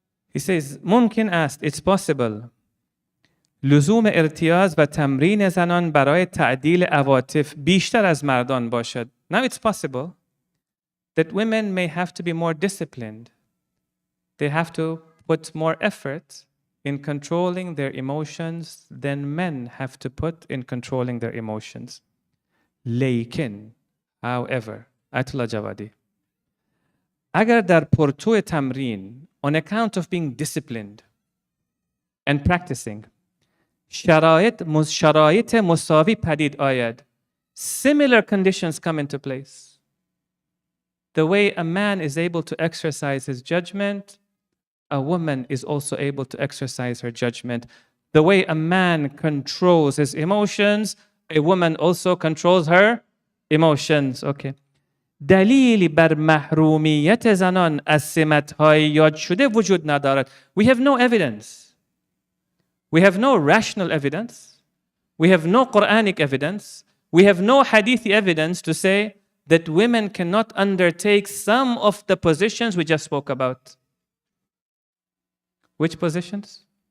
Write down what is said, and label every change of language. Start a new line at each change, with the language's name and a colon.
English: He says,
Persian: ممکن است,
English: it's possible,
Persian: لزوم ارتیاز و تمرین زنان برای تعدیل عواطف بیشتر از مردان باشد.
English: Now it's possible that women may have to be more disciplined. They have to put more effort in controlling their emotions than men have to put in controlling their emotions. لیکن, however, Ayatollah Javadi,
Persian: اگر در پرتو تمرین,
English: on account of being disciplined and practicing,
Persian: شرایط مساوی پدید آید,
English: similar conditions come into place. The way a man is able to exercise his judgment, a woman is also able to exercise her judgment. The way a man controls his emotions, a woman also controls her emotions. Okay.
Persian: دلیلی بر محرومیت زنان از سمت‌های یاد شده وجود ندارد.
English: We have no evidence. We have no rational evidence. We have no Quranic evidence. We have no hadithi evidence to say that women cannot undertake some of the positions we just spoke about. Which positions?